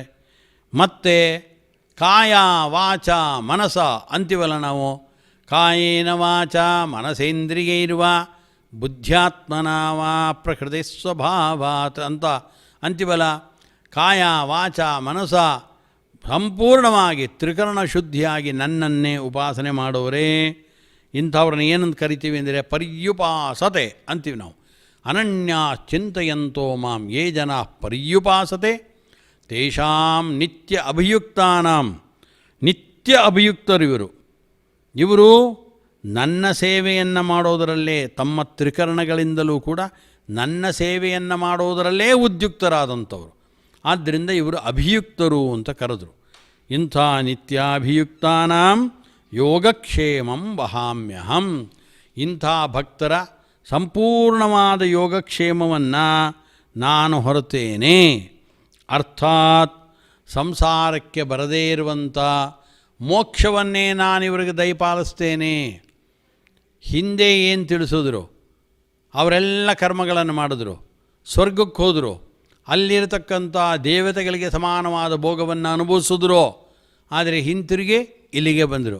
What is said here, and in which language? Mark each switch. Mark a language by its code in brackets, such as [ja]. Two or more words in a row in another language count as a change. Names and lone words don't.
[kn] ಮತ್ತು ಕಾಯ ವಾಚ ಮನಸ ಅಂತೀವಲ್ಲ ನಾವು, [sa] ಕಾಯೇನ ವಾಚ ಮನಸೇಂದ್ರಿಯೈರ್ವ ಬುದ್ಧ್ಯಾತ್ಮನ ವಾ ಪ್ರಕೃತಿ ಸ್ವಭಾವಾತ್ [kn] ಅಂತ ಅಂತೀವಲ್ಲ. ಕಾಯ ವಾಚ ಮನಸ ಸಂಪೂರ್ಣವಾಗಿ ತ್ರಿಕರಣ ಶುದ್ಧಿಯಾಗಿ ನನ್ನನ್ನೇ ಉಪಾಸನೆ ಮಾಡೋರೇ, ಇಂಥವ್ರನ್ನ ಏನಂತ ಕರಿತೀವಿ ಅಂದರೆ ಪರ್ಯುಪಾಸತೆ ಅಂತೀವಿ ನಾವು. [sa] ಅನನ್ಯ ಚಿಂತೆಯಂತೋ ಮಾಂ ಯೇ ಜನ ಪರ್ಯುಪಾಸತೆ ತೇಷಾಂ ನಿತ್ಯ ಅಭಿಯುಕ್ತಾನಾಂ. [kn] ನಿತ್ಯ ಅಭಿಯುಕ್ತರು ಇವರು ನನ್ನ ಸೇವೆಯನ್ನು ಮಾಡೋದರಲ್ಲೇ, ತಮ್ಮ ತ್ರಿಕರಣಗಳಿಂದಲೂ ಕೂಡ ನನ್ನ ಸೇವೆಯನ್ನು ಮಾಡೋದರಲ್ಲೇ ಉದ್ಯುಕ್ತರಾದಂಥವ್ರು. ಆದ್ದರಿಂದ ಇವರು ಅಭಿಯುಕ್ತರು ಅಂತ ಕರೆದರು. [sa] ಇಂಥ ನಿತ್ಯಾಭಿಯುಕ್ತಾನಾಂ ಯೋಗಕ್ಷೇಮಂ ವಹಾಮ್ಯಹಂ. [kn] ಇಂಥ ಭಕ್ತರ ಸಂಪೂರ್ಣವಾದ ಯೋಗಕ್ಷೇಮವನ್ನು ನಾನು ಹೊರತೇನೆ. ಅರ್ಥಾತ್ ಸಂಸಾರಕ್ಕೆ ಬರದೇ ಇರುವಂಥ ಮೋಕ್ಷವನ್ನೇ ನಾನಿವರಿಗೆ ದಯಪಾಲಿಸ್ತೇನೆ. ಹಿಂದೆ ಏನು ತಿಳಿಸಿದ್ರು, ಅವರೆಲ್ಲ ಕರ್ಮಗಳನ್ನು ಮಾಡಿದ್ರು, ಸ್ವರ್ಗಕ್ಕೆ ಹೋದರು, ಅಲ್ಲಿರತಕ್ಕಂಥ ದೇವತೆಗಳಿಗೆ ಸಮಾನವಾದ ಭೋಗವನ್ನು ಅನುಭವಿಸಿದ್ರು, ಆದರೆ ಹಿಂತಿರುಗಿ ಇಲ್ಲಿಗೆ ಬಂದರು.